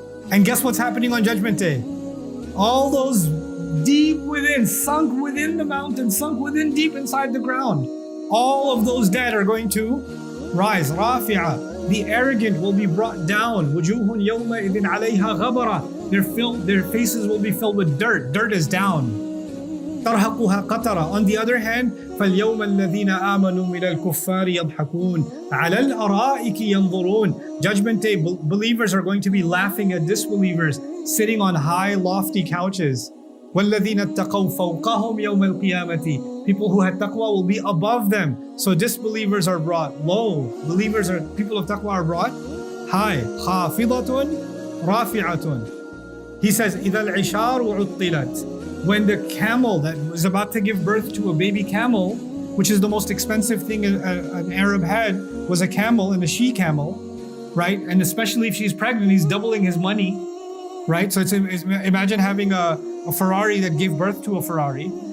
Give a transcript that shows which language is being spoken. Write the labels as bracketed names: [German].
[English] And guess what's happening on Judgment Day? All those deep within, sunk within the mountain, sunk within deep inside the ground, all of those dead are going to rise. Rafi'ah. The arrogant will be brought down. [Arabic] وُجُوهٌ يَوْمَئِذٍ عَلَيْهَا غَبَرَةٌ. [English] Their faces will be filled with dirt. Dirt is down. [Arabic] ترهقها قترة. [English] On the other hand, [Arabic] فَالْيَوْمَ الَّذِينَ آمَنُوا مِنَ الْكُفَّارِ يَضْحَكُونَ عَلَى الْأَرَائِكِ يَنْظُرُونَ. [English] Judgment Day, believers are going to be laughing at disbelievers, sitting on high, lofty couches. [Arabic] وَالَّذِينَ اتَّقَوْا فَوْقَهُمْ يَوْمَ الْقِيَامَةِ. [English] People who had taqwa will be above them. So disbelievers are brought low. People of taqwa are brought high. [Arabic] خَافِضَةٌ رَافِعَةٌ. [English] He says, [Arabic] إِذَا الْعِشَارُ عُطِّلَتْ. [English] When the camel that was about to give birth to a baby camel, which is the most expensive thing an Arab had, was a camel and a she-camel, right? And especially if she's pregnant, he's doubling his money, right? So imagine having a Ferrari that gave birth to a Ferrari.